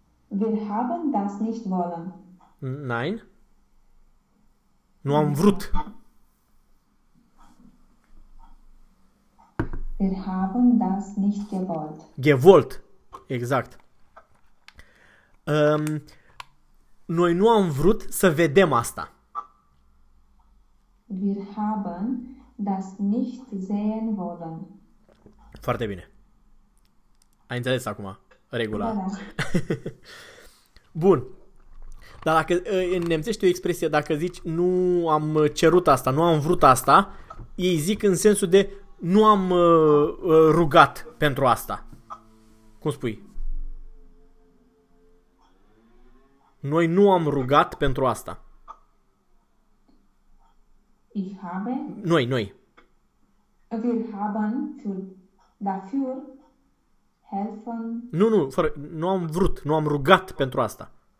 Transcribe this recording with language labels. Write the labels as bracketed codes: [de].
[de] Wir haben das nicht wollen. Nein. [ro] Nu am [de] Nein. [ro] vrut. [de] Wir haben das nicht gewollt. Gewollt. Exact. [ro] Noi nu am vrut să vedem asta. [de] Wir haben das nicht sehen wollen. [ro] Foarte bine. Ai înțeles acum regula. Da, da. Bun. Dar dacă în nemțești o expresie, dacă zici nu am cerut asta, nu am vrut asta, ei zic în sensul de nu am rugat pentru asta. Cum spui? Noi nu am rugat pentru asta. [de] Ich habe. [ro] Noi, noi. [de] Wir haben für dafür helfen. [ro] Nu, nu, fără, nu am vrut, nu am rugat pentru asta.